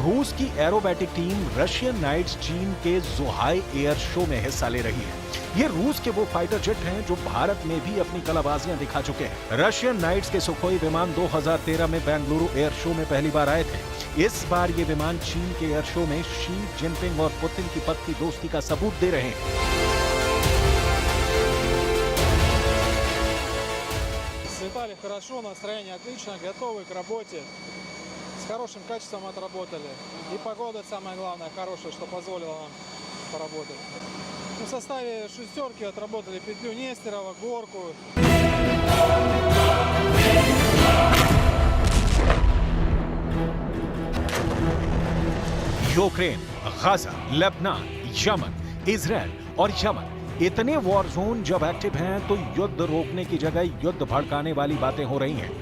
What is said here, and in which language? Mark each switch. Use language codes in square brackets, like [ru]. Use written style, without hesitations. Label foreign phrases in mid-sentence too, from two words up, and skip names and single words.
[hi] रूस की [en] aerobatic team [hi] रशियन नाइट्स चीन के जुहाई एयर शो में हिस्सा ले रही है। ये रूस के वो [en] fighter jet [hi] हैं जो भारत में भी अपनी कलाबाजियां दिखा चुके हैं। रशियन नाइट्स के सुखोई विमान 2013 में बेंगलुरु एयर शो में पहली बार आए थे। इस बार ये विमान चीन के [en] air show [hi] में शी जिनपिंग और पुतिन की पक्की दोस्ती का सबूत दे रहे हैं। [ru] Летали хорошо, настроение отлично, готовы к работе, с хорошим качеством отработали. И погода, самое главное, хорошая, что позволила нам поработать. В составе шестерки отработали петлю Нестерова, горку. [hi] यूक्रेन, गाजा, लेबनान, यमन, इजरायल और यमन, इतने [en] war zone [hi] जब एक्टिव हैं तो युद्ध रोकने की जगह युद्ध भड़काने वाली बातें हो रही हैं।